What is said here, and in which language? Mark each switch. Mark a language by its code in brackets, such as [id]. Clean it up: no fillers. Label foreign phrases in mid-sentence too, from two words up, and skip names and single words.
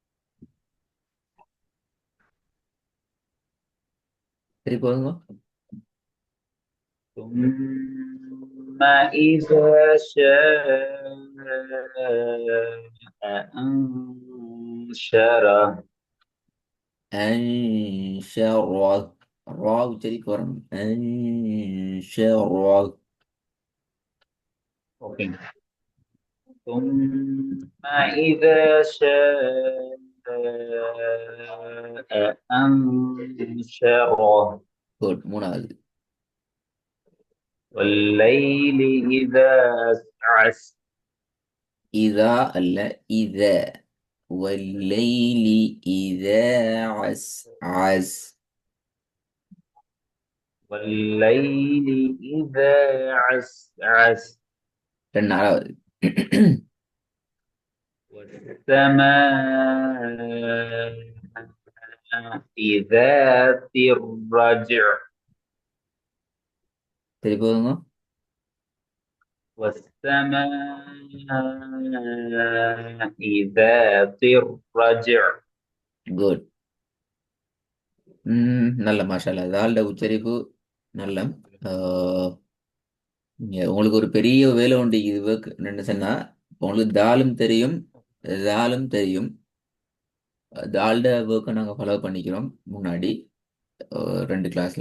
[ta] திருப்பி போதுங்க. [ar] ثم إذا شاء أنشره. أنشرت. [ta] ரா உச்சரிக்க வரணும். [ar] أنشرت. أوكي. ثم إذا شاء أنشره. [ta] குட். மூணாவது. [ar] والليل إذا عسعس. [ta] இதா அல்ல இத. [ar] والليل إذا عسعس. والليل إذا عسعس. [ta] நாலாவது. [ar] والسماء ذات الرجع. [ta] திருப்பி போதுங்க. [ar] والسماء ذات الرجع. [ta] குட். நல்ல மாஷால்லா. தால்ட உச்சரிப்பு நல்ல. உங்களுக்கு ஒரு பெரிய வேலை உண்டு இது ஒர்க் என்ன சொன்னா, உங்களுக்கு தாலும் தெரியும் தாலும் தெரியும். தால்ட ஒர்க்கை நாங்கள் ஃபாலோ பண்ணிக்கிறோம் முன்னாடி 2 கிளாஸ்ல.